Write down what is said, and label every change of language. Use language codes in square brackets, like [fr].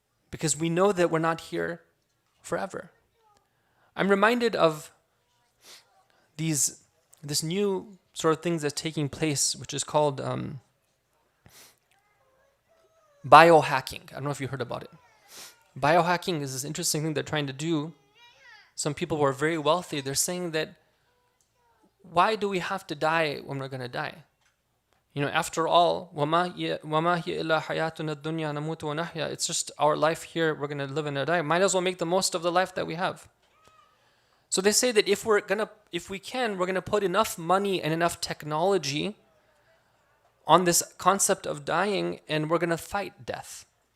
[en] Because we know that we're not here forever. I'm reminded of this new sort of things that's taking place, which is called biohacking. I don't know if you heard about it. Biohacking is this interesting thing they're trying to do. Some people who are very wealthy, they're saying that, why do we have to die when we're going to die? After all, [ar] وَمَا هِيَ إِلَّا حَيَاتُنَا الدُّنْيَا نَمُوتُ وَنَحْيَا. [en] It's just our life here, we're going to live and die. Might as well make the most of the life that we have. So they say that if we can, we're going to put enough money and enough technology on this concept of dying, and we're going to fight death.